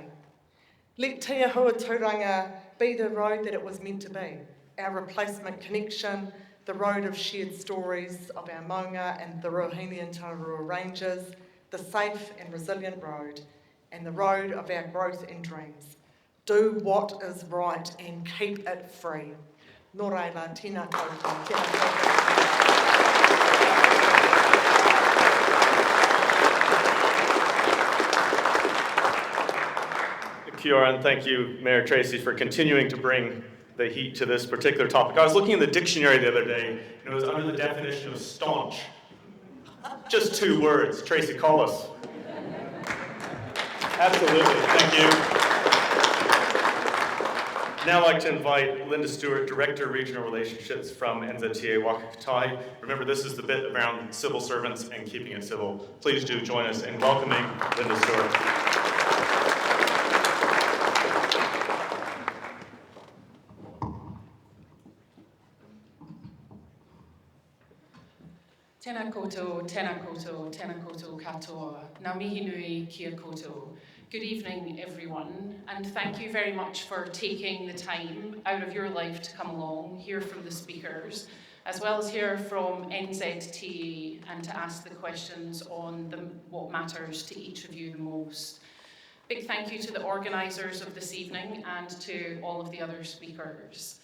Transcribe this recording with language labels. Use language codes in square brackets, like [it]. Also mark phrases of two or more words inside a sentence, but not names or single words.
[en] Let Te Ahua Turanga be the road that it was meant to be, our replacement connection, the road of shared stories of our maunga and the Ruahine and Tararua Ranges, the safe and resilient road, and the road of our growth and dreams. Do what is right and keep it free. [mi] Nō reira, tēnā koutou, tēnā koutou. Kia ora, [en] and thank you, Mayor Tracey, for continuing to bring the heat to this particular topic. I was looking in the dictionary the other day, and it was under the definition of staunch. Just 2 words, Tracey Collis. Absolutely, thank you. Now I'd like to invite Linda Stewart, Director of Regional Relationships from NZTA Waka Kotahi. Remember, this is the bit around civil servants and keeping it civil. Please do join us in welcoming Linda Stewart. [mi] Tēnā koutou, tēnā koutou, tēnā koutou katoa. Ngā mihi nui kia koutou. [en] Good evening, everyone, and thank you very much for taking the time out of your life to come along, hear from the speakers, as well as hear from NZTA and to ask the questions on what matters to each of you the most. Big thank you to the organisers of this evening and to all of the other speakers.